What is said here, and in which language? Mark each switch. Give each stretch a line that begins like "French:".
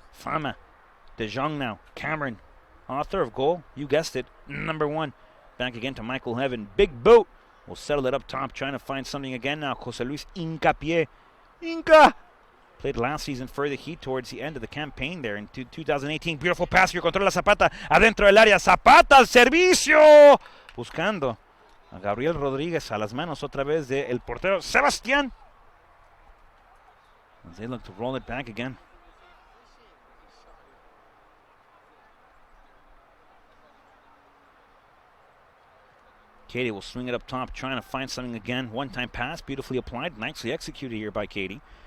English: Fama. De Jong now. Cameron. Author of goal. You guessed it. Number 1. Back again to Michael Heaven. Big boot. Will settle it up top, trying to find something again now. Jose Luis Hincapié. Inca! Played last season for the Heat towards the end of the campaign there in 2018. Beautiful pass here.
Spanish: Controla Zapata. Adentro del área. Zapata al servicio. Buscando a Gabriel Rodríguez a las manos otra vez de el portero Sebastián.
English: As they look to roll it back again. Katy will swing it up top, trying to find something again. One-time pass, beautifully applied, nicely executed here by Katy.